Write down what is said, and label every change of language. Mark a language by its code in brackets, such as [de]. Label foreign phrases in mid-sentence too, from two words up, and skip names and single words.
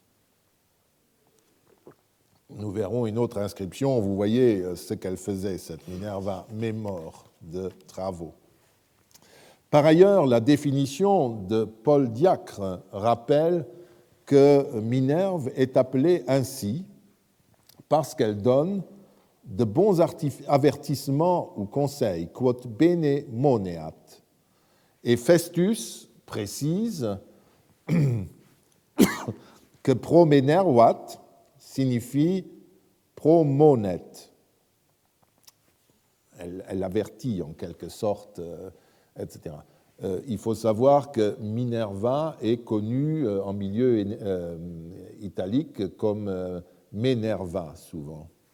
[fr] Nous verrons une autre inscription, vous voyez ce qu'elle faisait, cette Minerva mémore de travaux. Par ailleurs, la définition de Paul Diacre rappelle que Minerve est appelée ainsi parce qu'elle donne de bons avertissements ou conseils, [la] quod bene moneat. [fr] Et Festus précise que promenervat signifie promonet. Elle avertit en quelque sorte, etc. Il faut savoir que Minerva est connue en milieu italique comme Minerva, souvent.